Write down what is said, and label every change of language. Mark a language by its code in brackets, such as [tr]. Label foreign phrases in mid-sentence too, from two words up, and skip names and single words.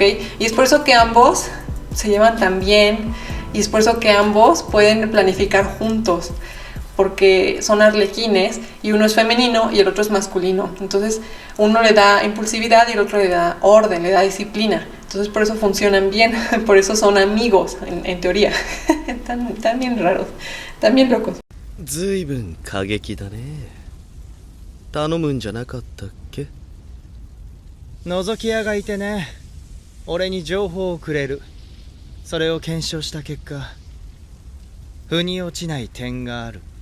[es] Y es por eso que ambos se llevan tan bien, y es por eso que ambos pueden planificar juntos, porque son arlequines y uno es femenino y el otro es masculino. Entonces uno le da impulsividad y el otro le da orden, le da disciplina. Entonces por eso funcionan bien, por eso son amigos en teoría. Están bien raros, están bien locos. [ja] 随分過激だね。頼むんじゃなかったっけ？覗き屋がいてね、俺に情報をくれる。それを検証した結果、腑に落ちない点がある。